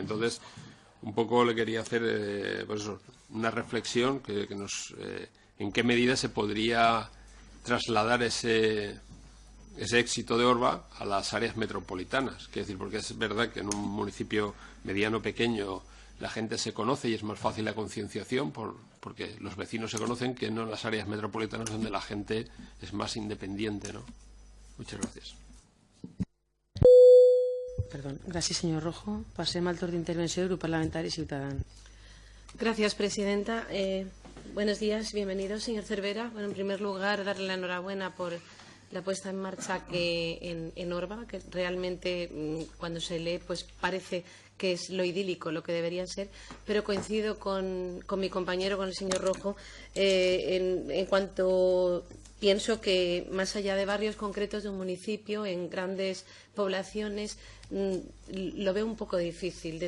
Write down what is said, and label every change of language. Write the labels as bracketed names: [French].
[Spanish] Entonces, un poco le quería hacer pues eso, una reflexión en qué medida se podría trasladar ese éxito de Orba a las áreas metropolitanas. Quiero decir, porque es verdad que en un municipio mediano, pequeño, la gente se conoce y es más fácil la concienciación porque los vecinos se conocen, que no en las áreas metropolitanas donde la gente es más independiente, ¿no? Muchas gracias. Perdón. Gracias, señor Rojo. [Catalan] Passem al torn d'intervenció del grup parlamentari Ciutadans. [Spanish] Gracias, presidenta. Buenos días, bienvenido, señor Cervera. Bueno, en primer lugar, darle la enhorabuena por la puesta en marcha en Orba, que realmente cuando se lee pues parece que es lo idílico, lo que debería ser, pero coincido con mi compañero, con el señor Rojo, en cuanto pienso que más allá de barrios concretos de un municipio, en grandes poblaciones, lo veo un poco difícil.